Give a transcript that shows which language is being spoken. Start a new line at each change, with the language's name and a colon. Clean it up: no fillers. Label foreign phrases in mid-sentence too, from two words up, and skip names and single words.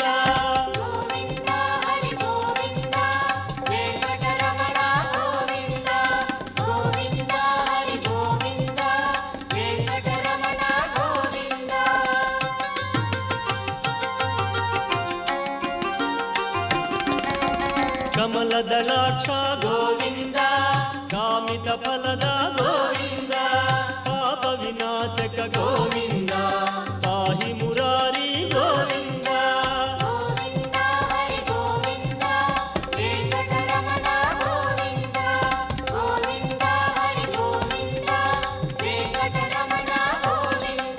Telugu: గోవింద హరి గోవింద వెంకటరమణ గోవింద గోవింద హరి గోవింద వెంకటరమణ గోవింద
Kannada: కమలదళాక్ష గోవింద కామ ಕಾಮಿತ ಫಲದ ಗೋವಿಂದ ಪಾಪ ವಿನಾಶಕ ಗೋವಿಂದ ಪಾಹಿ ಮುರಾರಿ ಗೋವಿಂದ ಗೋವಿಂದ ಹರಿ ಗೋವಿಂದ ವೆಂಕಟರಮಣ ಗೋವಿಂದ ಗೋವಿಂದ ಹರಿ ಗೋವಿಂದ ವೆಂಕಟರಮಣ ಗೋವಿಂದ